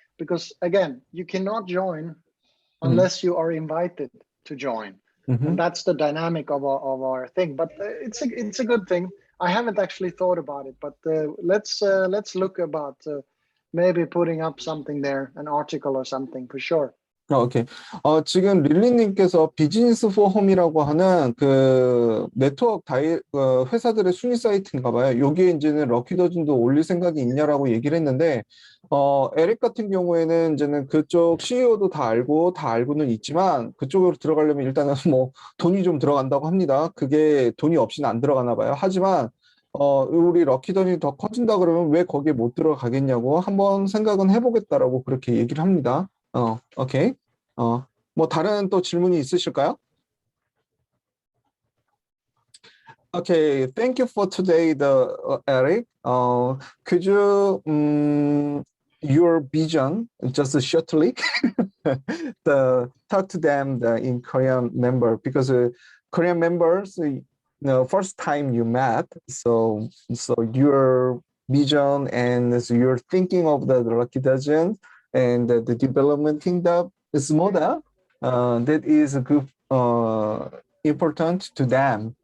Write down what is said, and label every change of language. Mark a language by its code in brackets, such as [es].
[en] Because, again, you cannot join unless you are invited to join. And that's the dynamic of our thing. But it's a good thing. I haven't actually thought about it, but let's look about maybe putting up something there, an article or something for sure. 오케이. [ko] 지금 릴리님께서 비즈니스 포 홈이라고 하는 그 네트워크 회사들의 순위 사이트인가 봐요. 여기에 이제는 럭키더진도 올릴 생각이 있냐라고 얘기를 했는데, 에릭 같은 경우에는 이제는 그쪽 CEO도 다 알고는 있지만, 그쪽으로 들어가려면 일단은 뭐 돈이 좀 들어간다고 합니다. 그게 돈이 없이는 안 들어가나 봐요. 하지만, 우리 럭키더진이 더 커진다 그러면 왜 거기에 못 들어가겠냐고 한번 생각은 해보겠다라고 그렇게 얘기를 합니다. 오케이. 뭐 다른 또 질문이 있으실까요? [en] Okay, thank you for today, Eric. Could you your vision just shortly talk to them in Korean member because Korean members first time you met, so your vision and your thinking of the Lucky Dozen and the developing the model that is good, important to them.